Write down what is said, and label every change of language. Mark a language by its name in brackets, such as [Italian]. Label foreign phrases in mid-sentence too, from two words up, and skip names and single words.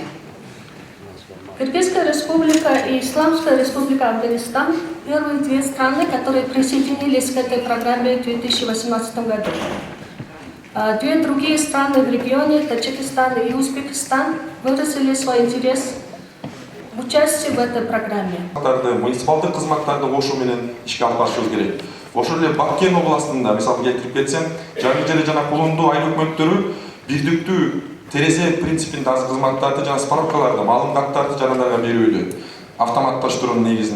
[Russian] Кыргызская Республика и Исламская Республика Афганистан – первые две страны, которые присоединились к этой программе в 2018 году. Две другие страны в регионе, Таджикистан и Узбекистан, выразили свой интерес в участии в этой программе. [Kyrgyz] Муниципалдык кызматтарды кошуу менен ишке алып барышыбыз керек. Ошол эле Баккен областында мисалы келтирип кетсем, жаңы жери жана кулундуу айыл өкмөттөрү бирдиктүү терезе принципинде азыр кызматтарды жана справкаларды, маалым каттарды жанагыларга берүүдө автоматташтыруунун негизинде.